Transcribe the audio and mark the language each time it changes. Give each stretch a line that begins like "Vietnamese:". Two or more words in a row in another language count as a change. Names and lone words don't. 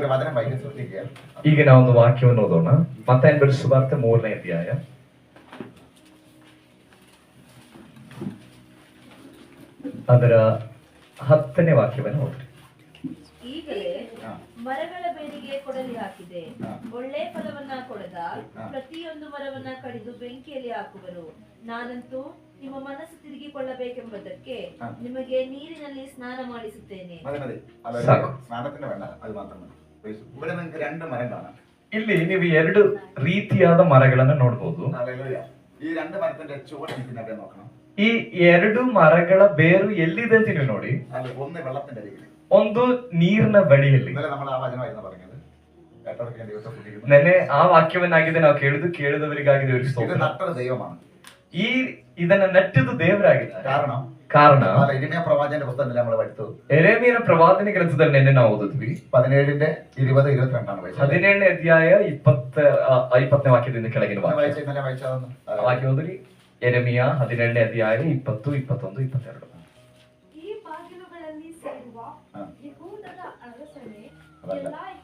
Malayalam: വചനം വായിക്കാൻ ശ്രദ്ധിക്കുക.
Kannada: ಈಗ ನಾವೊಂದು ವಾಕ್ಯವನ್ನು ಓದೋಣ. ಮತ್ತಾಯನ ಬರೆದ ಸುವಾರ್ತೆ 3ನೇ ಅಧ್ಯಾಯ ಅದರ 10ನೇ ವಾಕ್ಯವನ್ನು ಓದ್ರಿ. ಈಗಲೇ ಮರಗಳ ಬೇರಿಗೆ ಕೊಡಲಿ ಹಾಕಿದೆ, ಒಳ್ಳೆ ಫಲವನ್ನ ಕೊಡದ ಪ್ರತಿಯೊಂದು ಮರವನ್ನ ಕಡಿದು ಬೆಂಕಿಯಲ್ಲಿ ಹಾಕುವರು. ನಾನಂತೂ ನಿಮ್ಮ ಮನಸ್ಸು ತಿರುಗಿಕೊಳ್ಳಬೇಕೆಂಬುದಕ್ಕೆ ನಿಮಗೆ ನೀರಿನಲ್ಲಿ ಸ್ನಾನ ಮಾಡಿಸುತ್ತೇನೆ.
Malayalam: സ്നാനത്തിന് വേണ്ട, അത് മാത്രം മതി. ഇവിടെ നിങ്ങൾക്ക് 2 മരം കാണാം.
Kannada: ಇಲ್ಲಿ ನೀವು 2 ರೀತಿಯಾದ ಮರಗಳನ್ನು ನೋಡಬಹುದು.
Malayalam: ഈ 2 മരത്തിന്റെ ചുവട് നിൽക്കുന്നവരെ നോക്കണം.
Kannada: ಈ 2 ಮರಗಳ ಬೇರು ಎಲ್ಲಿದೆ ಅಂತ ನೀವು ನೋಡಿ.
Malayalam: ഒന്ന് വെള്ളത്തിന്റെ അരികിൽ,
Kannada: ಒಂದು ನೀರಿನ ಬಳಿಯಲ್ಲಿ.
Malayalam: നമ്മൾ ആ വചനമായിരുന്നു പറഞ്ഞത്.
Kannada: ನೆನ್ನೆ ಆ ವಾಕ್ಯವನ್ನಾಗಿದೆ ನಾವು ಕೇಳಿದವರಿಗಾಗಿ
Malayalam: ഇത് നട്ടത് ദൈവമാണ്.
Kannada: ಇದನ್ನ ನೆಟ್ಟದು ದೇವರಾಗಿದ್ದಾರೆ. ಕಾರಣ
Malayalam: ഇരിമ്യാ പ്രവാചകന്റെ പുസ്തകത്തിൽ നമ്മൾ പഠിച്ചു.
Kannada: ಯೆರೆಮೀಯನ ಪ್ರವಾದನೆ ಗ್ರಂಥದಲ್ಲಿ ನೆನ್ನೆ ನಾವು ಓದಿದ್ವಿ.
Malayalam: 17ന്റെ 20-22
Kannada: 17ನೇ ಅಧ್ಯಾಯ 20ನೇ ವಾಕ್ಯದಿಂದ ಕೆಳಗಿನ ವಾಕ್ಯ ಓದ್ರಿ. ಯೆರೆಮೀಯ 17ನೇ ಅಧ್ಯಾಯ 20, 21, 22. ಈ ಬಾಗಿಲುಗಳಲ್ಲಿ ಸೇರುವ ಯೆಹೂದದ ಅರಸನೇ, ಎಲ್ಲಾ